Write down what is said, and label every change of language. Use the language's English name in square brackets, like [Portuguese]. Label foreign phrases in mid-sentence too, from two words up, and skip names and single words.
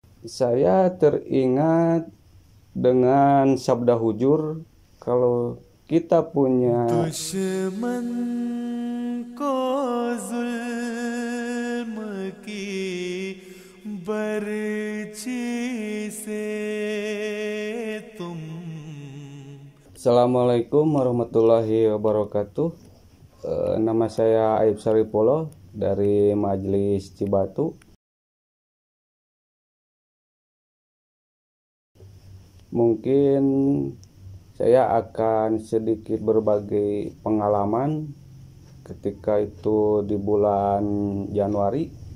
[Indonesian] Saya teringat dengan sabda hujur, kalau kita punya [Hindi] दुश्मन को जुल्म की बर्छी से तुम [Arabic] السلام عليكم ورحمة الله وبركاته. [Indonesian] Nama saya Aib Saripolo dari Majelis Cibatu. Mungkin saya akan sedikit berbagi pengalaman ketika itu di bulan Januari.